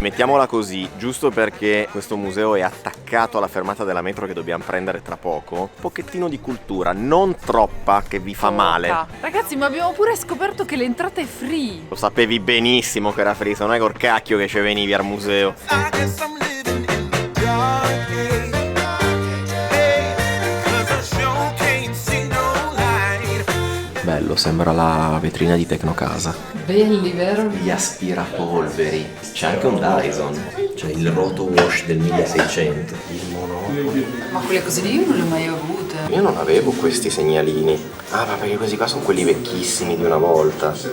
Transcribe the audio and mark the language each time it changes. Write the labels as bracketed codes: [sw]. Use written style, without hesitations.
[it] Mettiamola così, giusto perché questo museo è attaccato alla fermata della metro che dobbiamo prendere tra poco. Un pochettino di cultura, non troppa che vi fa male. Ragazzi, ma abbiamo pure scoperto che l'entrata è free. Lo sapevi benissimo che era free, se non è col cacchio che ci venivi al museo. [en] I guess I'm living in the dark age. Hey, 'cause I sure can't see no light. [it] Bello, sembra la vetrina di Tecnocasa. Belli, vero? Gli aspirapolveri. C'è anche un Dyson. C'è il roto wash del 1600. Il monopoly. Ma quelle cose lì io non le ho mai avute. Io non avevo questi segnalini. Ah, ma perché questi qua sono quelli vecchissimi di una volta.